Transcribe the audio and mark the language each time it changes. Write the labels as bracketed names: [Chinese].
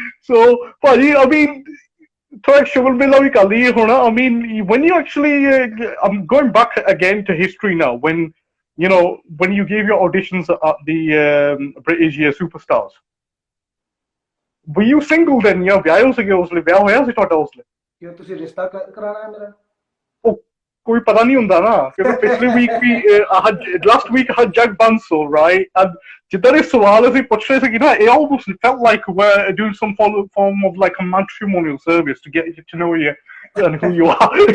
[Punjabi] So, ਭਾਜੀ, I mean, ਥੋੜਾ ਸ਼ੁਗਲ ਮੇਲਾ ਵੀ ਕਰ ਲਈਏ ਹੁਣ। [English] I mean, when you actually, I'm going back again to history now, when you gave your auditions at the British Superstars, were you single then? [Punjabi] ਵਿਆਹੇ ਸੀਗੇ ਉਸ ਲਈ, ਵਿਆਹ ਹੋਇਆ ਸੀ ਤੁਹਾਡਾ ਉਸ ਲਈ? ਕਿਉਂ ਤੁਸੀਂ ਰਿਸ਼ਤਾ ਕਰਾਣਾ ਹੈ ਮੇਰਾ? ਕੋਈ ਪਤਾ ਨਹੀਂ ਹੁੰਦਾ ਨਾ, ਕਿਉਂਕਿ ਪਿਛਲੇ week we last week [English] had Jack Bansal, right? And [Punjabi] ਜਿੱਦਾਂ ਦੇ ਸਵਾਲ ਅਸੀਂ ਪੁੱਛ ਰਹੇ ਸੀਗੇ ਨਾ, [English] it almost felt like we're doing some form of like a matrimonial service to get to know you and who you are.